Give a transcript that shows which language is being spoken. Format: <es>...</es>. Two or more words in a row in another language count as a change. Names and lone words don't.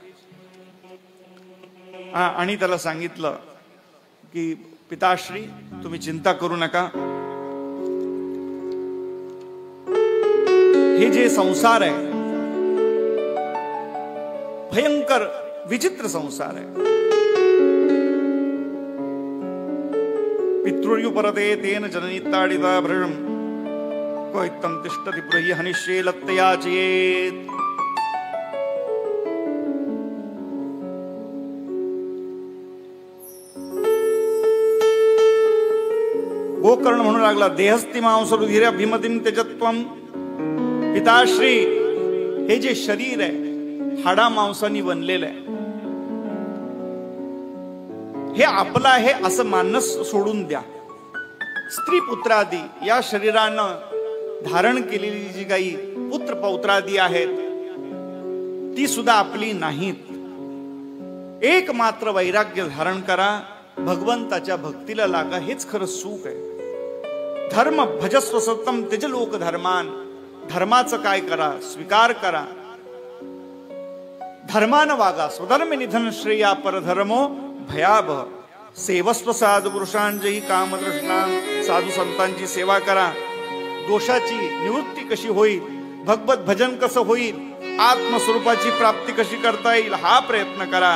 <mr>आणि त्याला सांगितलं की पिताश्री तुम्ही चिंता करू नका. हे जे संसार आहे भयंकर विचित्र संसार आहे.</mr> <sa>पितृयुपरते तेन जननीताडिता भृशं क्वैत्तं तिष्ठति पुरहि हनिष्ये लत्तयाचयेत्. गोकर्ण</sa> <mr>म्हणू लागला</mr> <sa>देहस्ति मांसरुधिर अभिमतिं त्यजत्वं.</sa> <mr>पिताश्री हे जे शरीर आहे हाडा मांसानी बनलेलं आहे, हे आपलं आहे असं मानस सोडून द्या. स्त्री पुत्रादी या शरीरानं धारण केलेली जी काही पुत्र पौत्रादी आहेत ती सुद्धा आपली नाहीत. एकमात्र वैराग्य धारण करा, भगवंताच्या भक्तीला लागा, हेच खरं सुख आहे.</mr> <sa>धर्म भजस्व सत्यम त्यज लोक धर्मान.</sa> <mr>धर्माचं काय करा, स्वीकार करा. धर्मानं वागा.</mr> <sa>स्वधर्म निधन श्रेया परधर्मो भयावह. सेवस्व साधू पुरुषांची कामदृष्णा.</sa> <mr>साधू संतांची सेवा करा. दोषाची निवृत्ती कशी होईल, भगवत भजन कसं होईल, आत्मस्वरूपाची प्राप्ती कशी करता येईल हा प्रयत्न करा.</mr>